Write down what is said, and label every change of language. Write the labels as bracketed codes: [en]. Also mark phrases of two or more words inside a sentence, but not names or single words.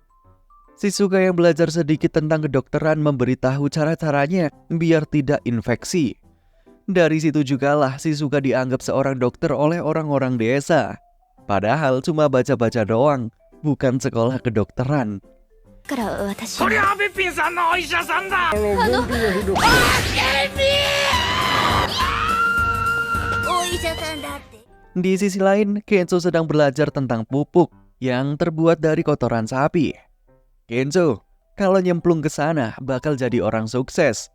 [id] Shizuka yang belajar sedikit tentang kedokteran memberitahu cara-caranya biar tidak infeksi. Dari situ jugalah Shizuka dianggap seorang dokter oleh orang-orang desa. Padahal cuma baca-baca doang, bukan sekolah kedokteran. [ja] こりゃべっぴんさんのお医者さんだ。 [id] Di sisi lain, Kenzo sedang belajar tentang pupuk yang terbuat dari kotoran sapi. Kenzo, kalau nyemplung ke sana bakal jadi orang sukses.